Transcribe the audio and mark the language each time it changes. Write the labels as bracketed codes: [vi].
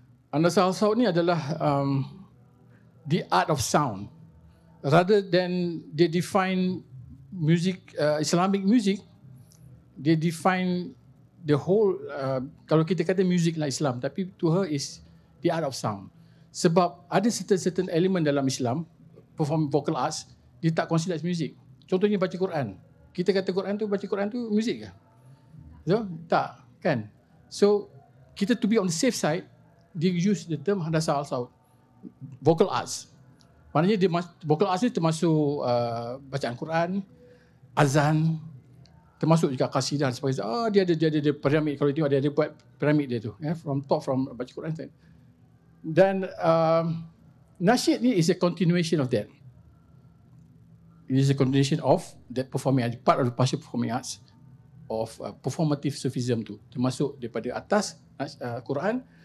[ms] Handasa al-Saud ni adalah [en] the art of sound. Rather than they define music, Islamic music, they define the whole, [ms] kalau kita kata music lah Islam, tapi [en] to her is the art of sound. [ms] Sebab ada [en] certain element [ms] dalam Islam, perform vocal arts, dia tak [en] consider as music. [ms] Contohnya baca Quran. Kita kata baca Quran tu music ke? So, tak, kan? [en] So, kita to be on the safe side, they use the term Handasa al-Saud, vocal arts. [ms] Maknanya vocal arts ni termasuk bacaan Quran, azan, termasuk juga qasidah dan sebagainya. Dia ada piramid, kalau tengok dia ada buat piramid dia tu, from baca Quran. Dan nasyid ni [en] is a continuation of that. It is a continuation of that performing arts, part of the partial performing arts of performative Sufism tu, [ms] termasuk daripada atas Quran.